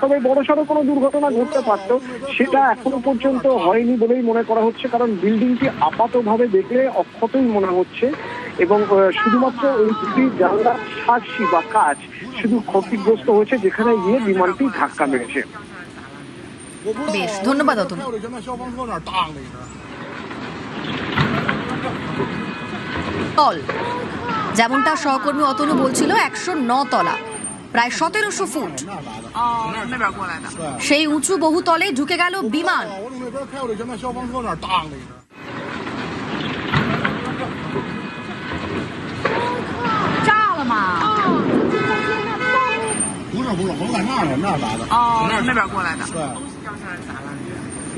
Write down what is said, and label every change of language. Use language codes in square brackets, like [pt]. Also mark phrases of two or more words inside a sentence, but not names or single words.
[bn] তবে বড়সড় কোনো দুর্ঘটনা ঘটতে পারতো, সেটা এখনো পর্যন্ত হয়নি বলেই মনে করা হচ্ছে, কারণ বিল্ডিংটি আপাতভাবে দেখলে অক্ষতই মনে হচ্ছে এবং শুধুমাত্র ওই দুটি জানলার সার্সি বা কাজ শুধু ক্ষতিগ্রস্ত হয়েছে, যেখানে গিয়ে বিমানটি ধাক্কা মেরেছে। বেশ, ধন্যবাদ অতনু। তল, যেমনটা সহকর্মী অতনু বলছিল, 109 তলা, প্রায় 1700 ফুট। [zh] 哦，从那边过来的。 [bn] সেই উঁচু বহুতলে ঢুকে গেল বিমান। [zh] 我从那边开过去，前面消防车那儿当了一声。炸了吗？不是，我在那儿呢，那儿来的。哦，从那边过来的。对，